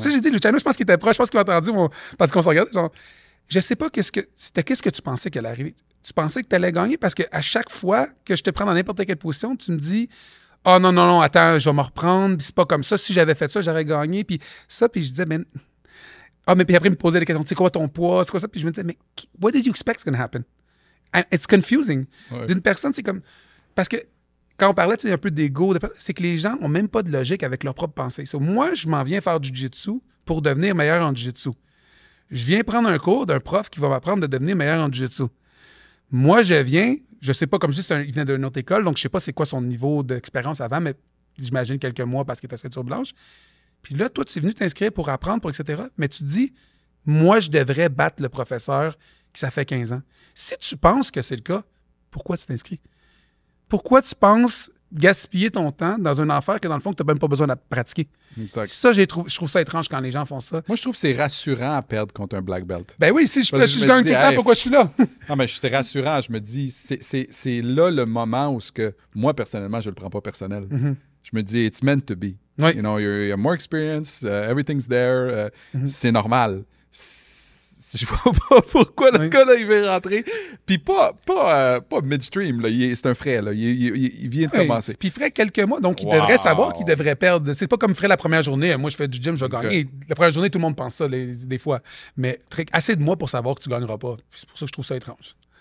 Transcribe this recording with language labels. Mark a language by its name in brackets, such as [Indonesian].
[French] Ça, j'ai dit, Luciano, je pense qu'il était proche, je pense qu'il a entendu parce qu'on se regardait. Genre, je sais pas qu'est-ce que tu pensais qu'elle allait arriver. Tu pensais que tu allais gagner parce qu'à chaque fois que je te prends dans n'importe quelle position, tu me dis. Ah non, attends, je vais me reprendre, puis c'est pas comme ça. Si j'avais fait ça, j'aurais gagné, puis ça, puis je disais, mais... Ah, mais puis après, il me posait des questions, tu sais quoi ton poids, c'est quoi ça? Puis je me disais, mais [English] what did you expect is going to happen? It's confusing. [French] Ouais. D'une personne, c'est comme... Parce que quand on parlait, tu sais, un peu d'ego, c'est que les gens ont même pas de logique avec leur propre pensée. So, moi, je m'en viens faire du jiu-jitsu pour devenir meilleur en jiu-jitsu. Je viens prendre un cours d'un prof qui va m'apprendre de devenir meilleur en jiu-jitsu. Moi, je viens... Je sais pas, comme je dis, il vient d'une autre école, donc je sais pas c'est quoi son niveau d'expérience avant, mais j'imagine quelques mois parce qu'il était ceinture blanche. Puis là, toi, tu es venu t'inscrire pour apprendre, etc. Mais tu te dis, moi, je devrais battre le professeur qui ça fait 15 ans. Si tu penses que c'est le cas, pourquoi tu t'inscris? Pourquoi tu penses gaspiller ton temps dans une affaire que, dans le fond, tu n'as même pas besoin de pratiquer? Exact. Ça, je trouve ça étrange quand les gens font ça. Moi, je trouve que c'est rassurant à perdre contre un black belt. Ben oui, si je gagne tout le temps, pourquoi je suis là? Non, mais c'est rassurant. Je me dis, c'est là le moment où moi, personnellement, je le prends pas personnel. Mm-hmm. Je me dis, [English] it's meant to be. [French] Oui. [English] You know, you have more experience, everything's there. [French] C'est normal. Je vois pas pourquoi le gars, là, il veut rentrer. Puis pas midstream, là. C'est un frais, là. Il vient de commencer. Puis il ferait quelques mois, donc il devrait savoir qu'il devrait perdre. C'est pas comme il ferait la première journée. Moi, je fais du gym, je vais gagner. La première journée, tout le monde pense ça, des fois. Mais assez de mois pour savoir que tu gagneras pas. C'est pour ça que je trouve ça étrange.